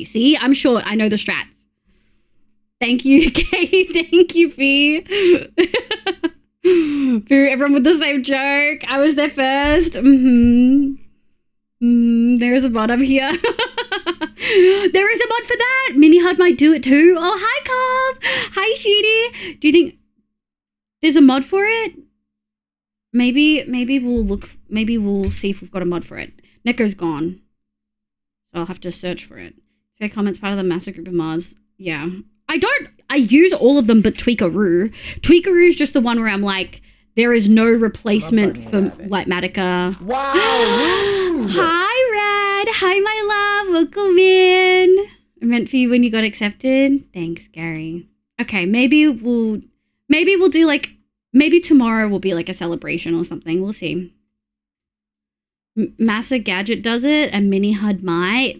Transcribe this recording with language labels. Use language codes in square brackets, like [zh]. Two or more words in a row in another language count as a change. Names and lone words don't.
[en] See, I'm short. I know the strats. Thank you, Kay. Thank you, Fee. Boo, everyone with the same joke. I was there first. There is a mod up here. There is a mod for that. Mini Hud might do it too. Oh, hi, Cobb. Hi, Sheedy. Do you think there's a mod for it? Maybe we'll look. Maybe we'll see if we've got a mod for it. Neko's gone, so I'll have to search for it. Fair comments, part of the massive group of mods. Yeah, I use all of them, but Tweakaroo. Tweakaroo is just the one where I'm like, there is no replacement for Lightmatica. Wow. Hi, Rad. Hi, my love. Welcome in. I meant for you when you got accepted. Thanks, Gary. Okay, maybe we'll do like. Maybe tomorrow will be like a celebration or something. We'll see. Massa Gadget does it and Mini Hud might.